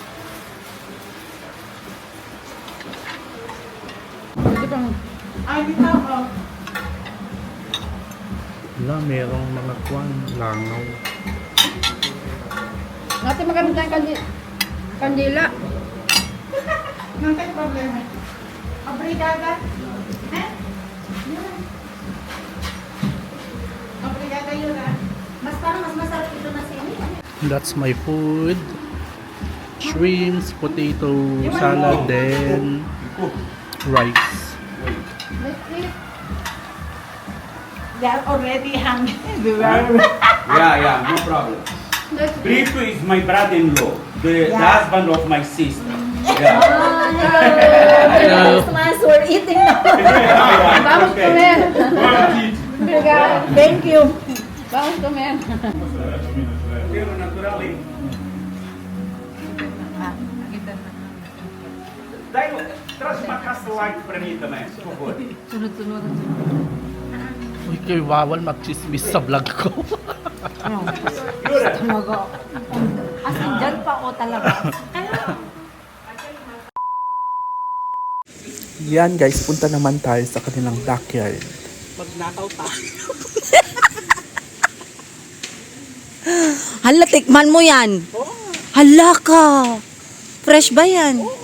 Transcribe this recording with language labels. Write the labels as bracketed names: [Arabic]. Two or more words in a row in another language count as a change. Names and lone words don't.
[Filipino] Ito pang, ay, dito ako. wala, merong mga kwan, langaw. Natin magamit tayong kandila. Nang tayo problema. [Portuguese] Obrigada. [Filipino] Eh? Obrigada yun ah. Mas parang mas masarap ito na sili. [English] That's my food. Shrimps, potato salad, then rice. Let's eat. They are already hungry. Yeah, no problem. Let's eat. Brito is my brother-in-law, the husband of my sister. Yeah. Christmas, we're eating now. [Portuguese] Vamos [English] Okay. [Portuguese] comer. Obrigada. [English] Thank you. [Portuguese] Vamos comer. [Filipino] Pero naturally. [Portuguese] Dai, traz uma caça light para mim também, por favor. [Filipino] Sunod-sunod. Uy, kayo bawal mag-chismis sa vlog ko. [Portuguese] Jura? [English] As in, [Filipino] dyan pa o talaga. Yan guys, punta naman tayo sa kanilang backyard. Magnakaw tayo. Hala, tikman mo yan. Hala ka. Fresh ba yan?